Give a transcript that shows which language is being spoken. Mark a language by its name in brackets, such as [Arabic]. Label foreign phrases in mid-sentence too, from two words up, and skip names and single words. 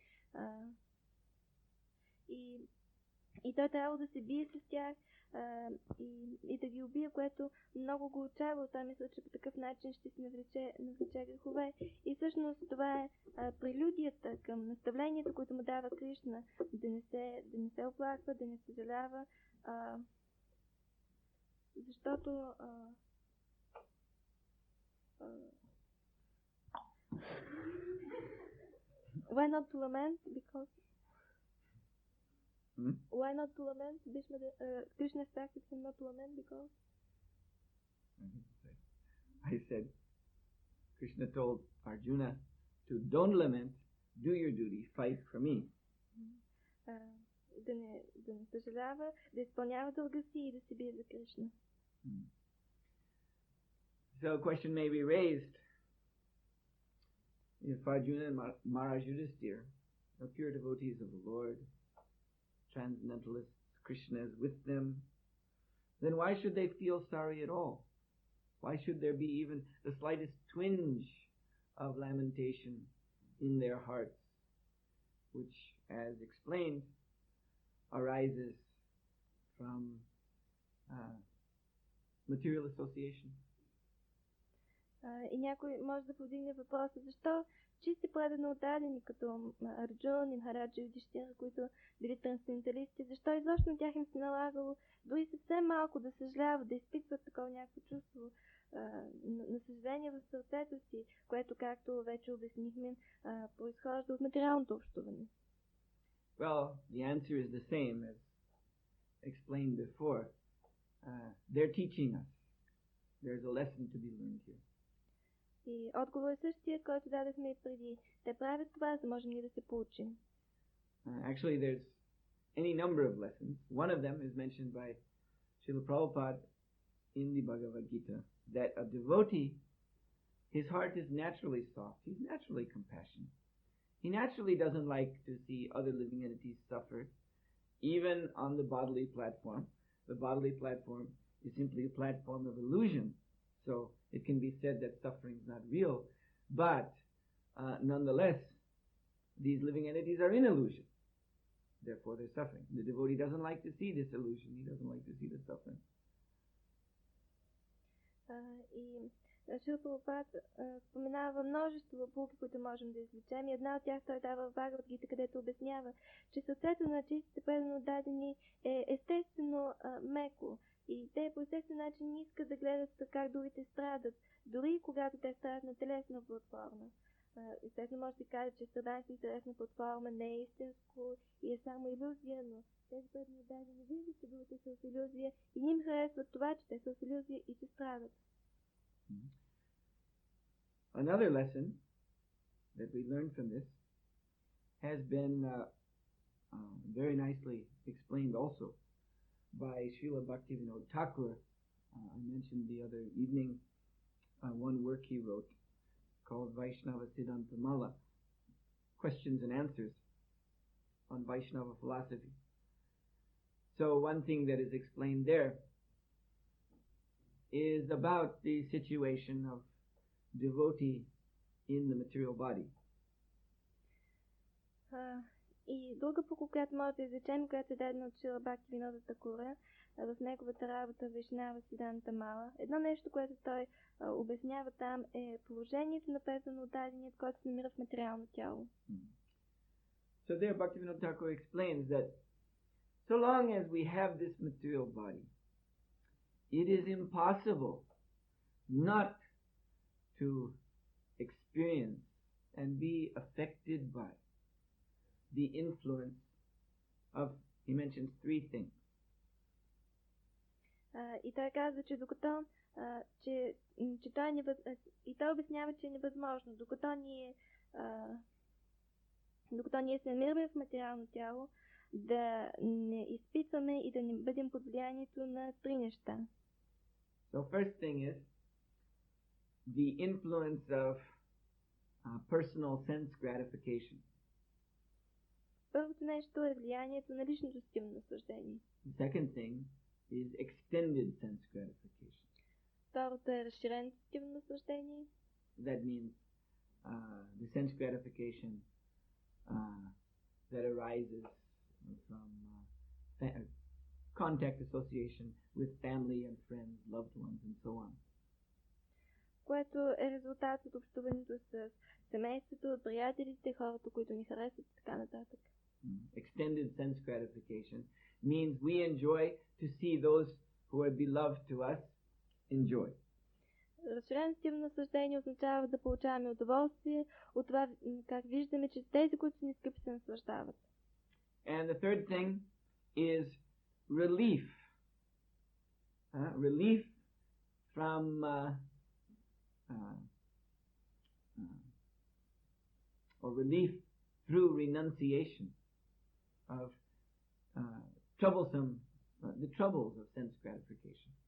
[Bulgarian] И той трябвало да се бие с тях и да ги убие, което много го отчаявало. Той мисля, че по такъв начин ще си навлече грехове. И всъщност това е прелюдията към наставленията, които му дава Кришна, да не се оплаква, да не съжалява, защото [English] why not to lament? Because why not to lament? Krishna expected him not to lament because I said Krishna told Arjuna to don't lament, do your duty, fight for me. [Bulgarian] Да не съжалява, да изпълнява дълга си и да се бие за Кришна. [English] So a question may be raised: if Arjuna and Maharaj Yudhisthira are pure devotees of the Lord, transcendentalists, Krishna is with them, then why should they feel sorry at all? Why should there be even the slightest twinge of lamentation in their hearts, which, as explained, arises from material association? [Bulgarian] И някой може да повдигне въпроса, защо чисти предано отдадени, като Арджун и Махараджа Юдхиштира, които били трансценденталисти, защо изобщо на тях им се налагало дори съвсем малко да съжаляват, да изпитват такова някакво чувство на съжаление в сърцето си, което, както вече обяснихме, произхожда от материалното общуване? [English] Well, the answer is the same as explained before. They're teaching us. There's a lesson to be learned here. [Bulgarian] И отговор е същия, който дадахме и преди. Те правят това, за да можем ние да се получим. [English] Actually, there's any number of lessons. One of them is mentioned by Srila Prabhupada in the Bhagavad Gita, that a devotee, his heart is naturally soft. He's naturally compassionate. He naturally doesn't like to see other living entities suffer, even on the bodily platform. The bodily platform is simply a platform of illusion. So it can be said that suffering is not real, but nonetheless, these living entities are in illusion. Therefore, they're suffering. The devotee doesn't like to see this illusion. He doesn't like to see the suffering. [Bulgarian] И Шрила Прабхупад споменава множество полуки, които можем да извлечем. И една от тях той дава в Бхагавад Гита, където обяснява, че сърцето на чистите предано дадени е естествено меко. И те по естествен начин не искат да гледат как другите страдат, дори когато те страдат на телесна платформа. Естествено може да се каже, че страданието на телесна платформа не е истинско и е само илюзия, но тези предано дадени виждат, че другите са в илюзия и не им харесват това, че те са в илюзия и че страдат. [English] Another lesson that we learned from this has been very nicely explained also by Srila Bhaktivinoda Thakur. I mentioned the other evening one work he wrote called Vaishnava Siddhanta Mala, Questions and Answers on Vaishnava Philosophy. So one thing that is explained there is about the situation of devotee in the material body. [Bulgarian] И друга поука, която може да изречем, която е дадена от Шрила Бхактивинода Такура в неговата работа Вайшнава Сиданта Мала. Едно нещо, което той обяснява там, е положението на предано отдаденият, който се намира в материално тяло. [English] So there Bhaktivinoda Thakur explains that so long as we have this material body, it is impossible not to experience and be affected by the influence of, he mentions three things. [Bulgarian] И той казва, че докато и той обяснява, че е невъзможно, докато ние се намираме в материално тяло, да не изпитваме и да не бъдем под влиянието на три неща. [English] So first thing is the influence of personal sense gratification. [Bulgarian] Първото нещо е влиянието на личното сетивно наслаждение. [English] The second thing is extended sense gratification. [Bulgarian] Второто е разширеното сетивно наслаждение. [English] That means the sense gratification that arises from contact association with family and friends, loved ones, and so on. [Bulgarian] Което е резултат от общуването с семейството, приятелите, хората, които ни харесват и така нататък. [English] Extended sense gratification means we enjoy to see those who are beloved to us enjoy. [Bulgarian] Разширено сетивно наслаждение означава да получаваме удоволствие от това, как виждаме, че тези, които са ни скъпи, се наслаждават. [English] And the third thing is relief. Relief from or relief through renunciation of the troubles of sense gratification.